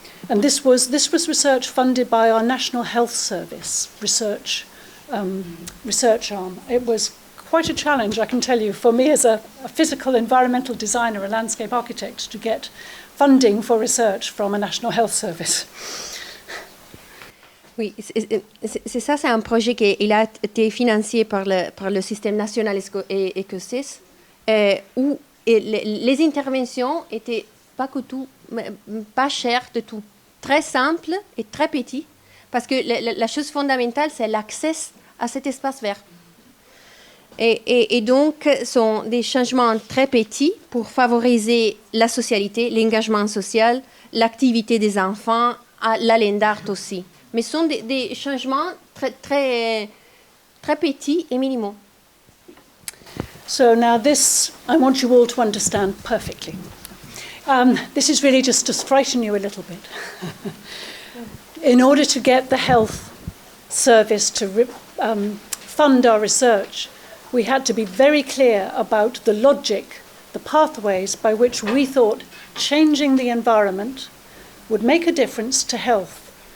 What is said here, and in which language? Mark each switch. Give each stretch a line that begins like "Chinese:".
English: And this was research funded by our National Health Service research arm. It was quite a challenge, I can tell you, for me as a physical environmental designer, a landscape architect, to get funding for research from a National Health Service.
French: Oui, c'est ça, c'est un projet qui a été financé par le système national écossais, où les interventions étaient pas chères de tout, très simples et très petites, parce que la chose fondamentale, c'est l'accès à cet espace vert. Et donc, sont des changements très petits pour favoriser la socialité, l'engagement social, l'activité des enfants, la land art aussi. Mais ce sont des changements très petits et minimaux.
English: So now this, I want you all to understand perfectly. This is really just to frighten you a little bit. In order to get the health service to fund our research, we had to be very clear about the logic, the pathways by which we thought changing the environment would make a difference to health.